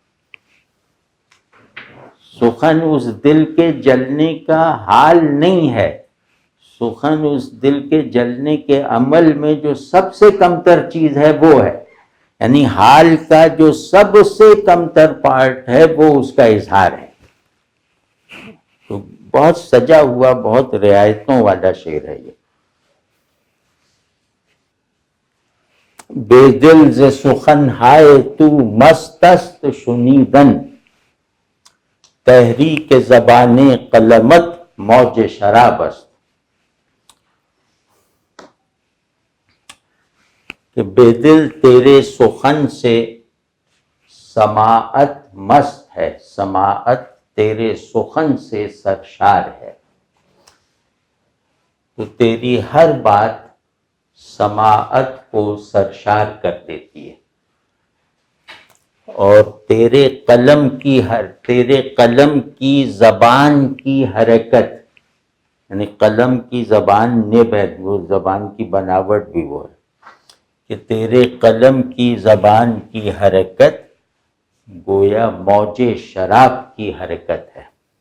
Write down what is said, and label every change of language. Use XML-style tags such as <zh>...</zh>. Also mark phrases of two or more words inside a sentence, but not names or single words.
<ur>سخن اس دل کے جلنے کا حال نہیں ہے، سخن اس دل کے جلنے کے عمل میں جو سب سے کمتر چیز ہے وہ ہے، یعنی حال کا جو سب سے کمتر پارٹ ہے وہ اس کا اظہار ہے. تو بہت سجا ہوا، بہت رعایتوں والا شعر ہے یہ.</ur> <fa>بے دل ز سخن ہائے تو مست است شنیدن، تحریک زبان قلمت موج شراب است.</fa> <ur>کہ بے دل تیرے سخن سے سماعت مست ہے، سماعت تیرے سخن سے سرشار ہے. تو تیری ہر بات سماعت کو سرشار کر دیتی ہے، اور تیرے قلم کی زبان کی حرکت، یعنی قلم کی زبان نب ہے، وہ زبان کی بناوٹ بھی وہ ہے کہ تیرے قلم کی زبان کی حرکت گویا موج شراب کی حرکت ہے.</ur>